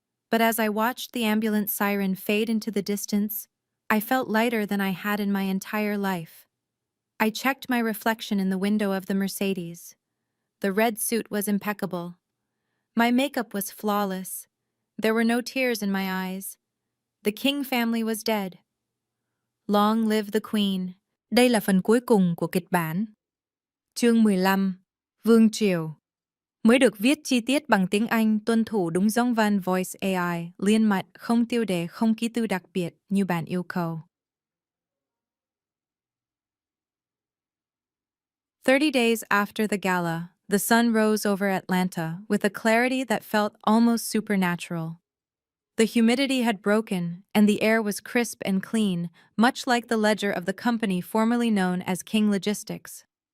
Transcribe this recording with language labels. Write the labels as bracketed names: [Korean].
[English] But as I watched the ambulance siren fade into the distance, I felt lighter than I had in my entire life. I checked my reflection in the window of the Mercedes. The red suit was impeccable. My makeup was flawless. There were no tears in my eyes. The King family was dead. Long live the Queen. [Vietnamese] Đây là phần cuối cùng của kịch bản. Chương 15. Vương triều. Mới được viết chi tiết bằng tiếng Anh, tuân thủ đúng giống van Voice AI, liên mạch, không tiêu đề, không ký tự đặc biệt như bạn yêu cầu. [English] 30 days after the gala, the sun rose over Atlanta with a clarity that felt almost supernatural. The humidity had broken, and the air was crisp and clean, much like the ledger of the company formerly known as King Logistics.